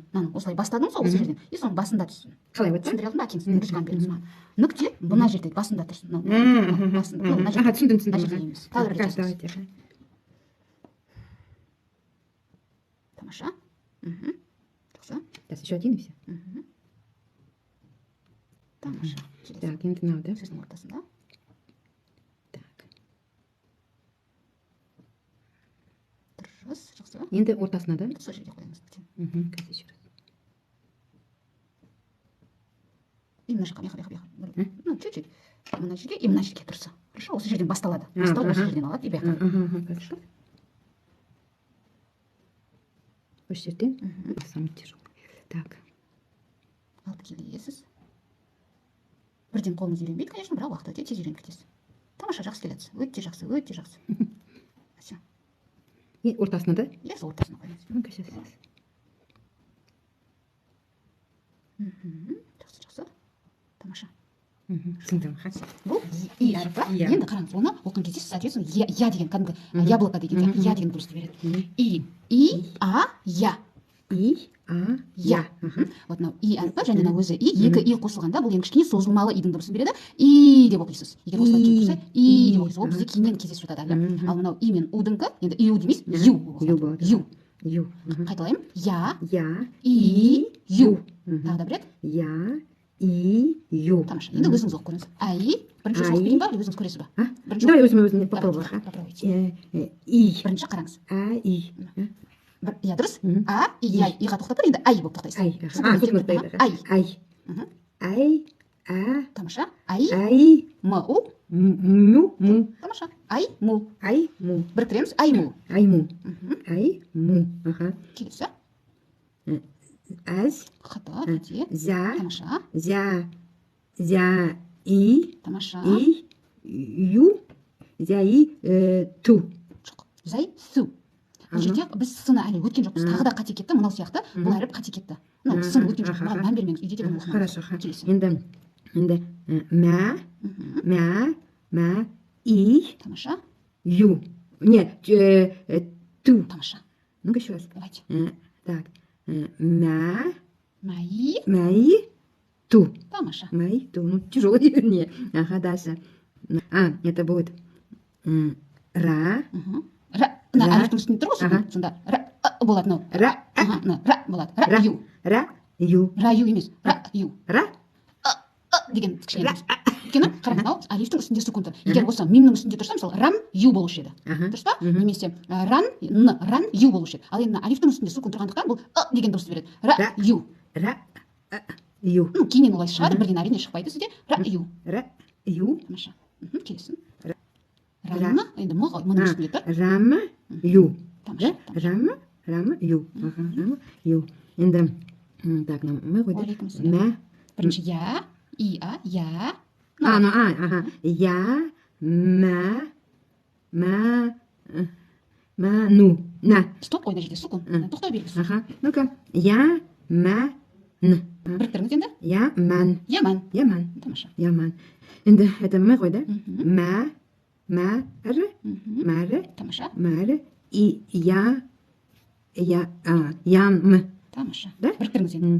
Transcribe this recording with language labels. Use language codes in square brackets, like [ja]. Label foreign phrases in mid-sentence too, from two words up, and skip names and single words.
[kk] Мынаны осылай бастадыңыз ғой осы жерден. И соның басында түссін. Қалай өтсін? Түсіндіре алдым ба, әкеңіз ручканы беріңіз маған. Нүкте мына жерде басында тұрсын. Басында. Түсіндім. Тағы бір рет жазыңыз. Тамаша. Жақсы. [ru] Сейчас еще один и все. [kk] Тамаша. Так, енді мынау да. Сөздің ортасында. Так. Дұрыс, жақсы. Енді ортасына да. Сол жерге қойыңыз. Қазір [ru] еще раз. [kk] И мына жаққа, бияққа. [ru] Ну, чуть-чуть. [kk] Мына жерге, и мына жерге тұрса. Хорошо, осы жерден басталады. Басталып осы жерден алады, и бияққа. Хорошо. Осы жерден. [ru] Самый тяжелый. Так. [kk] Алып келесіз. Бірден қолыңыз үйренбейді, конечно, бірақ уақыт өте тез үйреніп кетесіз. Тамаша, жақсы келесіз. Өте жақсы, өте жақсы. Все. И ортасына да? Иә, сол ортасына қойыңыз. [ru] Ну-ка, сейчас. [kk] Жақсы. Тамаша. Түсіндім. Бұл и әрпі. Енді қараңыз, оны оқыған кезде соответственно я деген, кәдімгі яблоко деген, я деген дыбысты береді. И, а, я. И, а, я. Вот мынау и әрпі және мына өзі и, екі и қосылғанда бұл ең кішкене созылмалы идің дыбысын береді. И деп оқисыз. Егер осылай келіп тұрса, и деп оқисыз. Ол бізде кейіннен кездесіп жатады. Ал мынау и мен у-дыңқы, енді ю демейсіз, ю. Ю. Қайталаймын. Я, и, ю. Тағы да бір рет. Я, и, ю. Тамаша. Енді өзіңіз оқып көріңіз. Ай, бірінші оқып берейін ба, өзіңіз көресіз ба? [ru] Давай өзім попробуем. И. [kk] Бірінші қараңыз. А, и. Я дұрыс. А, и, я. Иға тоқтап тұр, енді ай болып тоқтайсыз. Ай. А. Тамаша. Ай. Му. Му. Тамаша. Ай, му. Біріктіреміз. Ай, му. Келесі. Аз. Қата, қате. За. Тамаша. За, и. Тамаша. И. Ю. За, и. Ту. Жоқ. Зай, су. Бұл жерде біз сыны әлі өткен жоқпыз. Тағы да қате кетті. Мынау сияқты бұл әріп қате кетті. Мынау сын өткен жоқ. Маған мән бермеңіз. Үйде де бұны оқымаңыз. Хорошо. Енді мә, и. Тамаша. Ю. Нет, ту. Тамаша. [ru] Ну-ка еще раз. Давайте. [kk] Так. Мә. Мои. Ту. Тамаша. [ru] Мои ту. Ну, тяжело, вернее. Ага, дальше. Это будет ра. [kk] Мына әріптің үстінде тұр ғой, сонда ра болады мынау. Ра болады. Ра ю. Ра ю емес. Ра ю. Деген кішкене. Өйткені қараңыз, мынау алифтің үстінде сүкун тұр. Егер осы мимнің үстінде тұрса, мысалы рам ю болушы еді. Дұрыс па? Немесе ран ю болушы еді. Ал енді алифтің үстінде сүкун тұрғандықтан бұл деген дыбысты береді. Ра ю. Ну, кейіннен олай шығады, бірден әрине шықпайды сізде. Ра ю. Тамаша. Келесін. Рама, енді мұның үстінде тұр. Рама ю. Тамаша. Рама ю. Енді, так, мы қойдық. Мә. Бірінші я, и, а, я. Я, мә, ну, на. Стоп, қойда жерде сүкун. Тоқтай белгісі. Ну-ка. Я, мә, н. Біріктіріңіз енді? Яман. Тамаша. Яман. Енді, это мы қойда. Мәрі. Тамаша. Мәрі. И, ям. Тамаша. Біріктіріңіз енді.